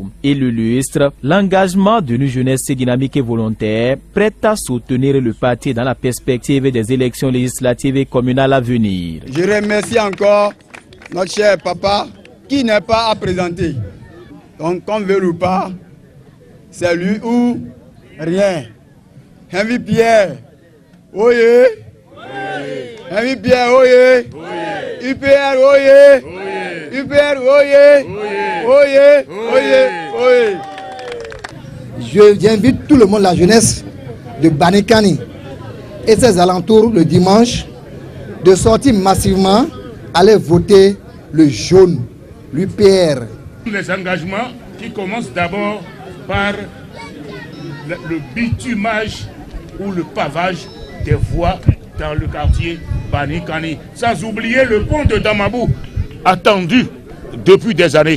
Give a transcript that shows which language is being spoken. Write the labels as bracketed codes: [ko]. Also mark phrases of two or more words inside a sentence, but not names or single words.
[fr] Il illustre l'engagement d'une jeunesse dynamique et volontaire, prête à soutenir le parti dans la perspective des élections législatives et communales à venir. Je remercie encore notre cher papa qui n'est pas à présenter. Donc, qu'on veut ou pas, c'est lui ou rien. Envy Pierre, oye, Envy Pierre, oye, UPR, oye, UPR, oye, oye, oye, oye. J'invite tout le monde, la jeunesse de Banikani et ses alentours le dimanche, de sortir massivement, aller voter le jaune, l'UPR. Les engagements qui commencent d'abord par le bitumage ou le pavage des voies dans le quartier Banikani, sans oublier le pont de Damabou, attendu depuis des années.